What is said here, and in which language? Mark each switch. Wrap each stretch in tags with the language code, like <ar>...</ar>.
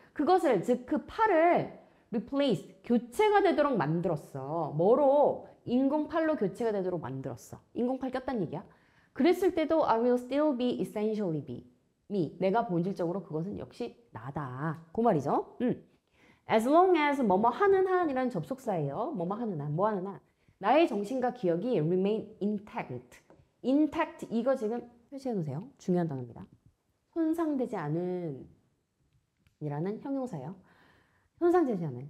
<ko>그것을 즉 그 팔을 replaced. 교체가 되도록 만들었어. 뭐로? 인공팔로 교체가 되도록 만들었어. 인공팔 꼈단 얘기야. 그랬을 때도</ko> <en>I will still be essentially me.</en> <ko>내가 본질적으로 그것은 역시 나다. 그 말이죠.</ko> <en>As long as</en> <ko>뭐뭐 하는 한이라는 접속사예요. 뭐뭐 하는 한, 뭐 하는 한. 나의 정신과 기억이</ko> <en>remain intact.</en> <ko>intact 이거 지금 표시해 놓으세요. 중요한 단어입니다. 손상되지 않은 이라는 형용사예요. 손상되지 않은.</ko>